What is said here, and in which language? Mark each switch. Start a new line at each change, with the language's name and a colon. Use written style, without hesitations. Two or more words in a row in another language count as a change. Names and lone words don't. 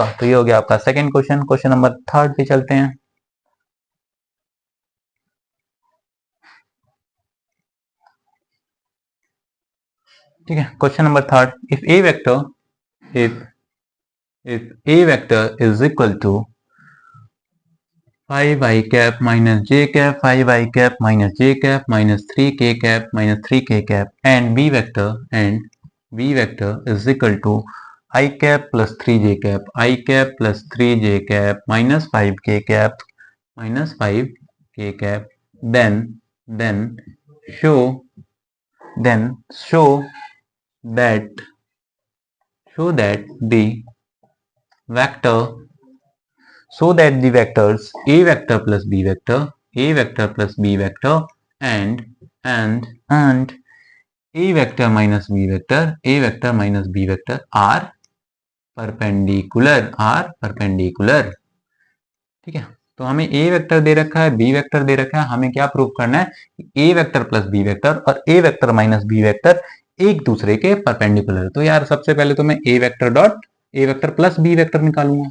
Hindi: तो ये हो गया आपका
English: second question. question number third
Hindi: पे चलते हैं। ठीक है,
English: question number third, if a vector if a vector is equal to 5i cap minus j cap 5i cap minus j cap minus 3k cap minus 3k cap and b vector is equal to I cap plus 3j cap I cap plus 3j cap minus 5k cap minus 5k cap, then show show that the vector the vectors a vector plus b vector and a vector minus b vector are perpendicular
Hindi: ठीक है, तो हमें
English: a vector
Hindi: दे रखा है,
English: b vector
Hindi: दे रखा है, हमें क्या प्रूव करना है कि
English: a vector plus b vector
Hindi: और
English: a vector minus b vector
Hindi: एक दूसरे के परपेंडिकुलर। तो यार सबसे पहले तो मैं
English: a vector plus b vector
Hindi: निकालूंगा।